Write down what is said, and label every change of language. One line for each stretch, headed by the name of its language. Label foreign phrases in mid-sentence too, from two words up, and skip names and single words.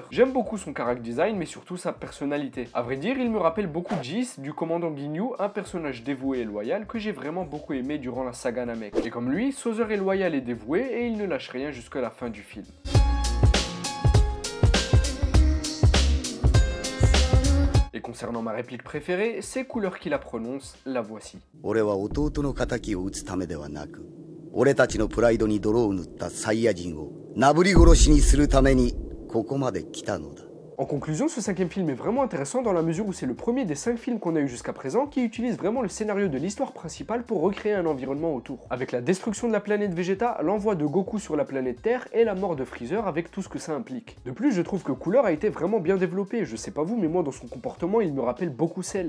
French: J'aime beaucoup son
English: character design
French: mais surtout sa personnalité. A vrai dire, il me rappelle beaucoup Jis du commandant Ginyu, un personnage dévoué et loyal que j'ai vraiment beaucoup aimé durant la saga Namek. Et comme lui, Sozer est loyal et dévoué et il ne lâche rien jusqu'à la fin du film. Et concernant ma réplique préférée, c'est Cooler qui la prononce, la voici.
Japanese: 俺たちのプライドに泥を塗ったサイヤ人をなぶり殺しにするためにここまで来たのだ。
French: En conclusion, ce cinquième film est vraiment intéressant dans la mesure où c'est le premier des 5 films qu'on a eu jusqu'à présent qui utilise vraiment le scénario de l'histoire principale pour recréer un environnement autour. Avec la destruction de la planète Vegeta, l'envoi de Goku sur la planète Terre et la mort de Freezer avec tout ce que ça implique. De plus, je trouve que Cooler a été vraiment bien développé, je sais pas vous, mais moi dans son comportement, il me rappelle beaucoup Cell.